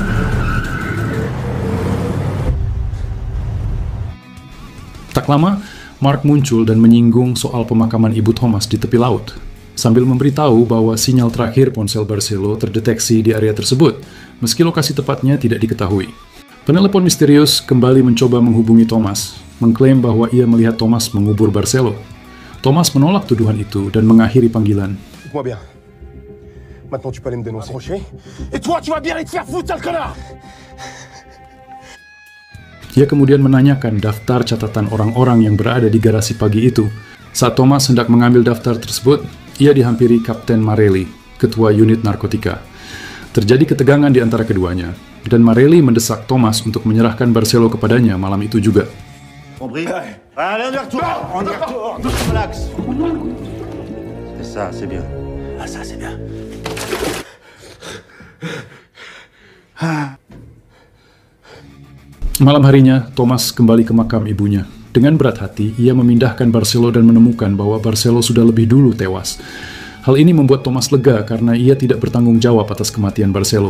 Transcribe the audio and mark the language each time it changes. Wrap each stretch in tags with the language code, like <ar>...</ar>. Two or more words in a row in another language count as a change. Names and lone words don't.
<id>Tak lama, Mark muncul dan menyinggung soal pemakaman ibu Thomas di tepi laut, sambil memberitahu bahwa sinyal terakhir ponsel Barcelo terdeteksi di area tersebut, meski lokasi tepatnya tidak diketahui. Penelepon misterius kembali mencoba menghubungi Thomas, mengklaim bahwa ia melihat Thomas mengubur Barcelo. Thomas menolak tuduhan itu dan mengakhiri panggilan.</id> <fr>Écoute-moi bien. Maintenant, tu peux aller me dénoncer. Et toi, tu vas bien aller te faire foutre, sale connard!</fr> <id>Ia kemudian menanyakan daftar catatan orang-orang yang berada di garasi pagi itu. Saat Thomas hendak mengambil daftar tersebut, ia dihampiri Kapten Marelli, ketua unit narkotika. Terjadi ketegangan di antara keduanya, dan Marelli mendesak Thomas untuk menyerahkan Barcelo kepadanya malam itu juga.</id> <fr>Compris? Allez, on y retourne! Relax! C'est ça, c'est bien. Ah, ça, c'est bien.</fr> <id>Malam harinya, Thomas kembali ke makam ibunya. Dengan berat hati, ia memindahkan Barcelo dan menemukan bahwa Barcelo sudah lebih dulu tewas. Hal ini membuat Thomas lega karena ia tidak bertanggung jawab atas kematian Barcelo.</id>